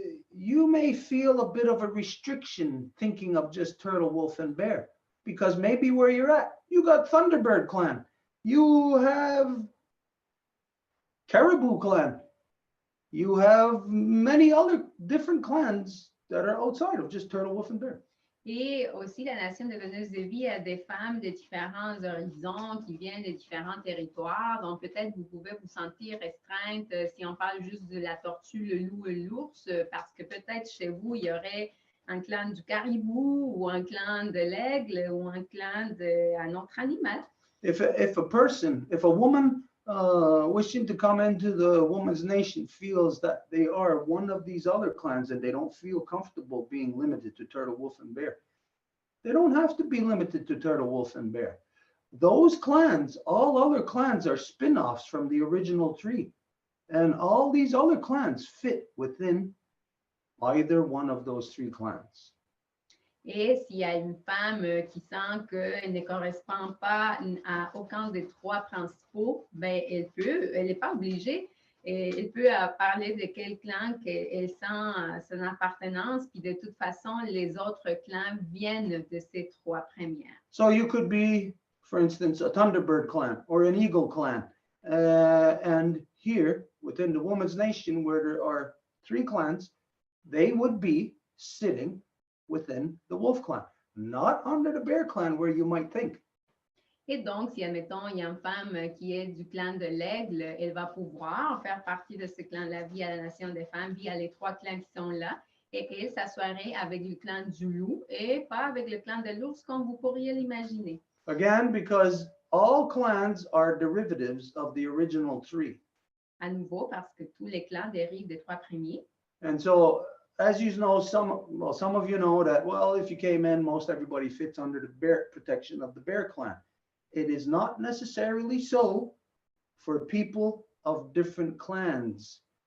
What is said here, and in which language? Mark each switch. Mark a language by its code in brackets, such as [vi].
[en] you may feel a bit of a restriction thinking of just turtle, wolf, and bear, because maybe where you're at, you got Thunderbird clan, you have Caribou clan, you have many other different clans that are outside of just turtle, wolf, and bear. [fr] Et aussi, la nation de Vénus de vie a des femmes de différents horizons qui viennent de différents territoires. Donc, peut-être vous pouvez vous sentir restreinte si on parle juste de la tortue, le loup et l'ours, parce que peut-être chez vous, il y aurait un clan du caribou ou un clan de l'aigle ou un clan d'un autre animal. [en] If a woman wishing to come into the woman's nation feels that they are one of these other clans and they don't feel comfortable being limited to turtle, wolf, and bear, they don't have to be limited to turtle, wolf, and bear. Those clans, all other clans, are spin-offs from the original tree, and all these other clans fit within either one of those three clans. [fr] Et s'il y a une femme qui sent qu'elle ne correspond pas à aucun des trois principaux, ben elle n'est pas obligée, elle peut parler de quel clan qu'elle sent son appartenance, puis de toute façon, les autres clans viennent de ces trois premières. [en] So you could be, for instance, a Thunderbird clan or an Eagle clan. And here, within the woman's nation, where there are three clans, they would be sitting within the wolf clan, not under the bear clan where you might think. [fr] Et donc, si, admettons, il y a une femme qui est du clan de l'aigle, elle va pouvoir faire partie de ce clan-là via la nation des femmes, via les trois clans qui sont là, et elle s'assoirait avec le clan du loup et pas avec le clan de l'ours comme vous pourriez l'imaginer. [en] Again, because all clans are derivatives of the original three. [fr] À nouveau, parce que tous les clans dérivent des trois premiers. [en] And so, as you know, some of you know that, well, if you came in, most everybody fits under the bear protection of the bear clan. It is not necessarily so for people of different clans.